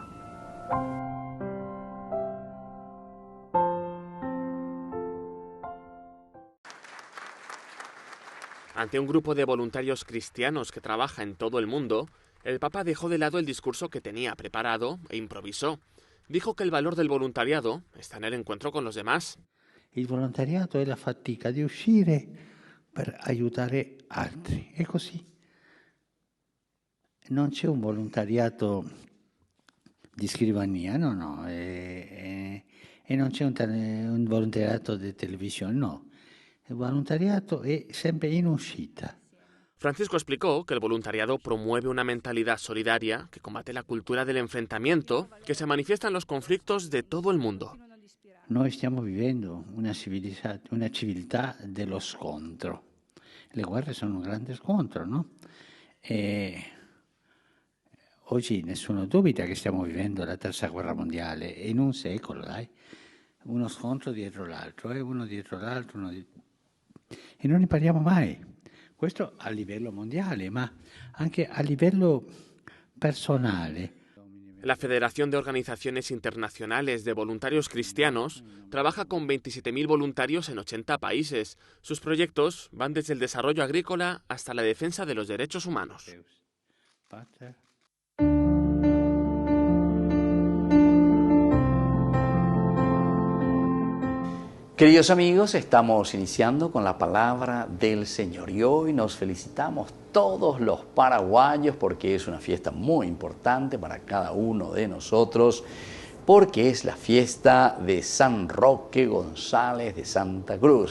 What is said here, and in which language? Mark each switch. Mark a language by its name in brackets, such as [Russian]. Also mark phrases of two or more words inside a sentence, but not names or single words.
[Spanish] Ante un grupo de voluntarios cristianos que trabaja en todo el mundo, el Papa dejó de lado el discurso que tenía preparado e improvisó. Dijo que el valor del voluntariado está en el encuentro con los demás. [Italian] Il volontariato è la fatica di uscire per aiutare altri. È così. Non c'è un volontariato di scrivania, no. E non c'è un volontariato di televisione, no. Il volontariato è sempre in uscita. Francisco explicó que el voluntariado promueve una mentalidad solidaria que combate la cultura del enfrentamiento que se manifiesta en los conflictos de todo el mundo. Noi stiamo vivendo una civiltà dello scontro. Le guerre sono un grande scontro, no? Oggi nessuno dubita che stiamo vivendo la terza guerra mondiale, in un secolo, dai. Uno scontro dietro l'altro, uno dietro l'altro, e non ne parliamo mai. Questo a livello mondiale, ma anche a livello personale. [Spanish] La Federación de Organizaciones Internacionales de Voluntarios Cristianos trabaja con 27.000 voluntarios en 80 países. Sus proyectos van desde el desarrollo agrícola hasta la defensa de los derechos humanos. Queridos amigos, estamos iniciando con la palabra del Señor y hoy nos felicitamos todos los paraguayos porque es una fiesta muy importante para cada uno de nosotros, porque es la fiesta de San Roque González de Santa Cruz.